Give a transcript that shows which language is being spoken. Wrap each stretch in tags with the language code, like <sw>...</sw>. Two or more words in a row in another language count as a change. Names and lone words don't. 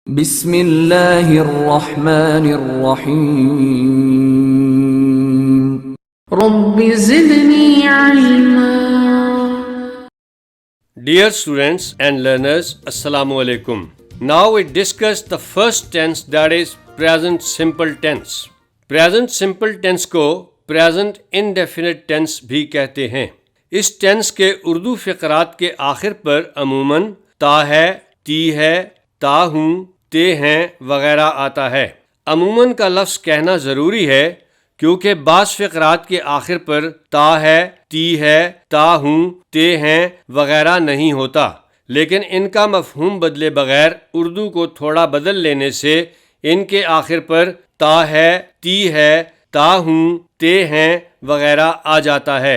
<ar>بسم اللہ الرحمن الرحیم رب زدنی علما.</ar> <en>Dear students and learners,</en> <ar>السلام علیکم.</ar> <en>Now we discuss the first tense, that is present simple tense. Present simple tense</en> <ur>کو</ur> <en>present indefinite tense</en> <ur>بھی کہتے ہیں. اس tense کے اردو فقرات کے آخر پر عموماً تا ہے، تی ہے، تا ہوں، تے ہیں وغیرہ آتا ہے. عموماً کا لفظ کہنا ضروری ہے کیونکہ بعض فقرات کے آخر پر تا ہے، تی ہے، تا ہوں، تے ہیں وغیرہ نہیں ہوتا، لیکن ان کا مفہوم بدلے بغیر اردو کو تھوڑا بدل لینے سے ان کے آخر پر تا ہے، تی ہے، تا ہوں، تے ہیں وغیرہ آ جاتا ہے.</ur>